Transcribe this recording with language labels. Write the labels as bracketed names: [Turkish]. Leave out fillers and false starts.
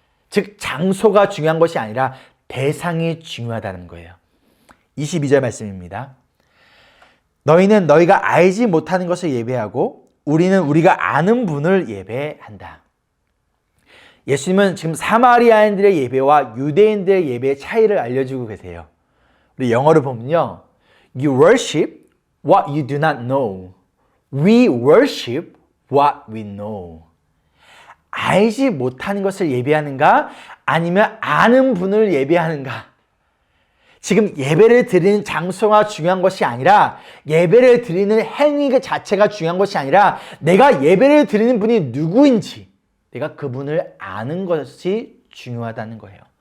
[Korean] 즉 장소가 중요한 것이 아니라 대상이 중요하다는 거예요. 22절 말씀입니다. 너희는 너희가 알지 못하는 것을 예배하고 우리는 우리가 아는 분을 예배한다. 예수님은 지금 사마리아인들의 예배와 유대인들의 예배의 차이를 알려주고 계세요. 우리 영어로 보면요, [English] You worship what you do not know. We worship what we know. [Korean] 알지 못하는 것을 예배하는가? 아니면 아는 분을 예배하는가? 지금 예배를 드리는 장소가 중요한 것이 아니라 예배를 드리는 행위 그 자체가 중요한 것이 아니라 내가 예배를 드리는 분이 누구인지 내가 그분을 아는 것이 중요하다는 거예요.